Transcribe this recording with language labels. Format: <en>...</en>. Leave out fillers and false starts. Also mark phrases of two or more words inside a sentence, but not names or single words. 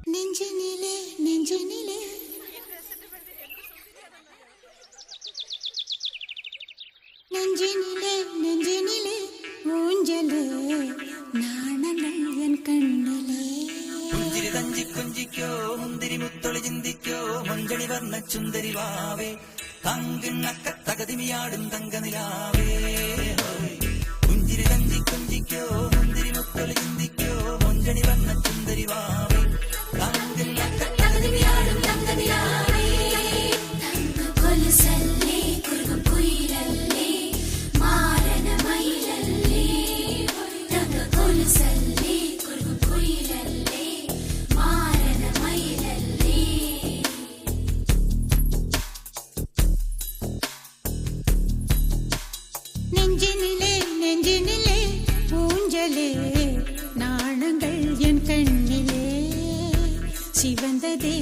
<ta>நெஞ்சினிலே நெஞ்சினிலே நெஞ்சினிலே நெஞ்சினிலே ஊஞ்சலே நாணங்கள் என் கண்ணிலே</ta> <ml>പുഞ്ചിരി തഞ്ചി കുഞ്ചിക്കോ മുന്തിരി മുത്തൊളി ചിന്തിക്കോ മഞ്ചണി വർണ്ണ ചുന്ദരി വാവേ തങ്കിണ്ണക്ക തകതിമിയാടും തങ്കനിലാവേ പുഞ്ചിരി തഞ്ചി കുഞ്ചിക്കോ മുന്തിരി മുത്തൊളി ചിന്തിക്കോ മഞ്ചണി വർണ്ണ ചുന്ദരി വാവേ തങ്കിണ്ണക്ക തകതിമിയാടും തങ്കനിലാവേ തങ്ക കൊലുസല്ലേ കുറുകും കുയിലല്ലേ മാരന മയിലല്ലേ തങ്ക കൊലുസല്ലേ കുറുകും കുയിലല്ലേ മാരന മയിലല്ലേ</ml> <ta>நெஞ்சினிலே நெஞ்சினிலே ஊஞ்சலே நாணங்கள் என் கண்ணிலே சிவந்ததே</ta>